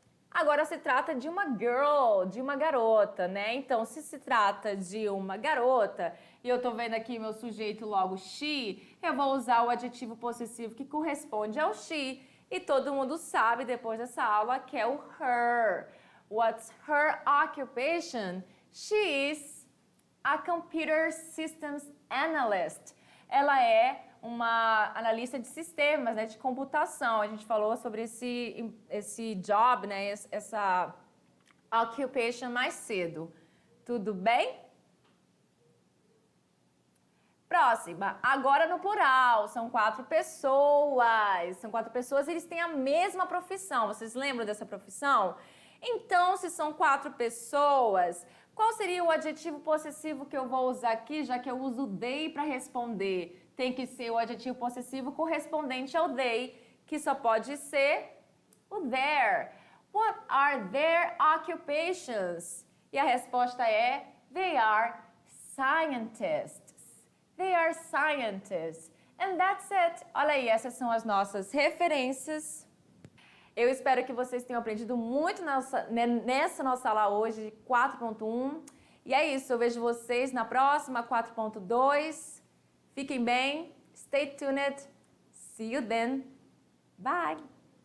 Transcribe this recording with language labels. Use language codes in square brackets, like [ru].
[pt] Agora se trata de uma girl, de uma garota, né? Então, se trata de uma garota, e eu tô vendo aqui meu sujeito logo she, eu vou usar o adjetivo possessivo que corresponde ao she. E todo mundo sabe, depois dessa aula, que é o her. [en] What's her occupation? She is a computer systems analyst. [pt] Ela é uma analista de sistemas, né, de computação. A gente falou sobre esse job, né, essa occupation mais cedo. Tudo bem? Próxima. Agora no plural. São 4 pessoas. São 4 pessoas e eles têm a mesma profissão. Vocês lembram dessa profissão? Então, se são 4 pessoas, qual seria o adjetivo possessivo que eu vou usar aqui, já que eu uso they para responder? Tem que ser o adjetivo possessivo correspondente ao they, que só pode ser o their. [en] What are their occupations? [pt] E a resposta é [en] they are scientists. They are scientists. And that's it. [pt] Olha aí, essas são as nossas referências. Eu espero que vocês tenham aprendido muito nessa nossa aula hoje, 4.1. E é isso, eu vejo vocês na próxima, 4.2. Fiquem bem, [en] stay tuned. See you then. Bye!